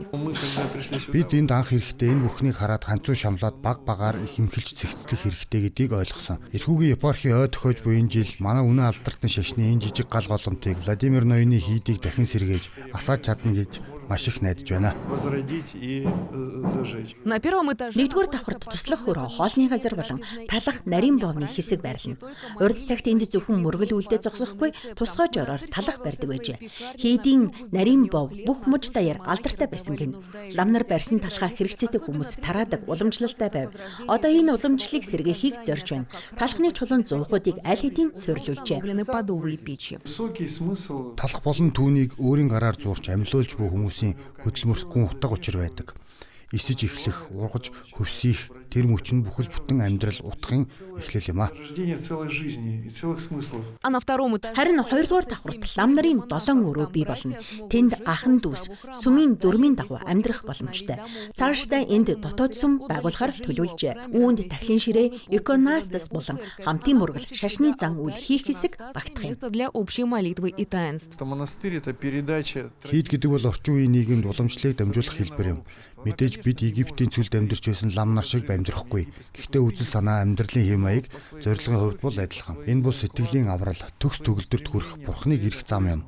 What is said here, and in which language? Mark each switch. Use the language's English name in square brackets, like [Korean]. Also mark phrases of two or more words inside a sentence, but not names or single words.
[Mongolian] Бид энд анх ирэхдээ энэ бүхнийг хараад ханцуу шамлаад баг багаар их хэмхэлж цэгцлэх хэрэгтэй гэдгийг ойлгосон. Эрхүүгийн епархи ой төхөж буй энэ жил манай үнэн алдартны шашны энэ жижиг гал голомтыг Владимир Ноёны хийдийг дахин сэргээж асааж чадна гэж маш их найдаж байна. [Russian] На первом этаже [Mongolian] 1-р давхарт туслах хөрөө хоолны газар болон талах нарийн боовны хэсэг байрлана. Урд цагт энд зөвхөн мөргөл үлдээ зогсохгүй тусгай жороор талах барьдаг байжээ. Хийдийн нарийн боов бүх муж даяар алдартай байсан гин. Лам нар барьсан талхаа хэрэгцээтэй хүмүүс тараадаг уламжлалтай байв. Одоо энэ уламжлалыг сэргээхийг зорж байна. Талхны чулуун зуухуудыг аль хэдийн суйрлуулжээ. [Russian] установлены подовые печи. [Mongolian] Талах болон түүнийг өөрийн гараар зуурч амьлуулж буй хүмүүсийн хөдөлмөрлөхгүй утга учир байдаг. Исэж эхлэх, ургаж хөвсөх тэр мөч нь бүхэл бүтэн амьдрал утгын эхлэл юм а. [Russian] А на втором этаже [Mongolian] Харин 2-р давхарт лам нарын 7 өрөө бий болно. Тэнд ахан дүүс сүмийн дөрмийн дагуу амьдрах боломжтой. Цаашдаа энд дотоод сүм байгуулахар төлөвлөжээ. Үүнд тахлын ширээ, иконостас болон хамтын мөргөл, шашны зан үйл хийх хэсэг багтах юм. [Russian] место для общей молитвы и таинств. [Mongolian] Хийд гэдэг бол орчин үеийн нийгэмд уламжлалыг дамжуулах хэлбэр юм. Мэдээж бид Египтийн цүлд амьдарч байсан лам нар шиг амьдрахгүй. Гэхдээ үзэл санаа, амьдралын хэм маяг зорилгын хувьд бол адилхан. Энэ бол сэтгэлийн аврал, төгс төгөлдөрт хүрэх бурхныг ирэх зам юм.